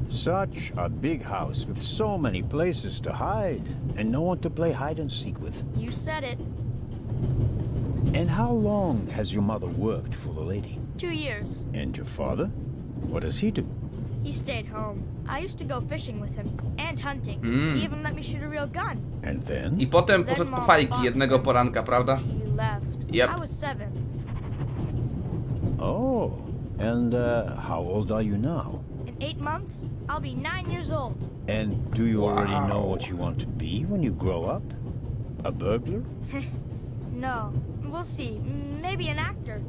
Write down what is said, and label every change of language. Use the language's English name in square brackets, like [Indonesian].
[English] Such a big house with so many places to hide and no one to play hide and seek with. You said it. And how long has your mother worked for the lady? 2 years. And your father? What does he do? He stayed home. I used to go fishing with him and hunting. He even let me shoot a real gun. And then? [Polish] I potem poszedł po fajki jednego poranka, prawda? [English] He left. Yep. I was 7. Oh, and how old are you now? In 8 months, I'll be 9 years old. And do you already know what you want to be when you grow up? A burglar? No. We'll see. Maybe an actor.